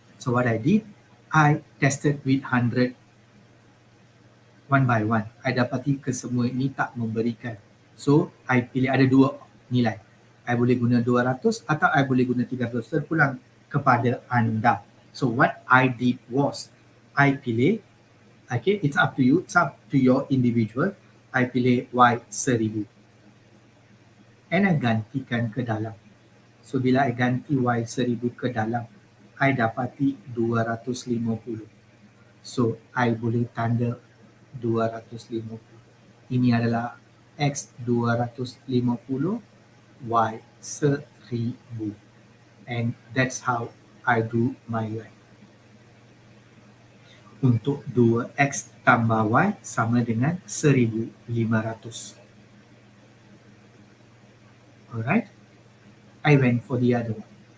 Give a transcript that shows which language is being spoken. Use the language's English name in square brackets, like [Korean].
[English] So, what I did, I tested with 100 one by one. [Malay] I dapati kesemua ini tak memberikan. So, I pilih ada dua nilai. I boleh guna 200 atau I boleh guna 300. Terpulang kepada anda. [English] So, what I did was, I pilih, okay, it's up to you. It's up to your individual. [Malay] I pilih Y 1,000. And I gantikan ke dalam. So, bila I ganti Y 1,000 ke dalam, I dapati 250. So, I boleh tanda 250. Ini adalah X 250, Y 1,000. [English] And that's how I do my line. [Malay] untuk 2x tambah y sama dengan 1500. [English] Alright, I went for the other one.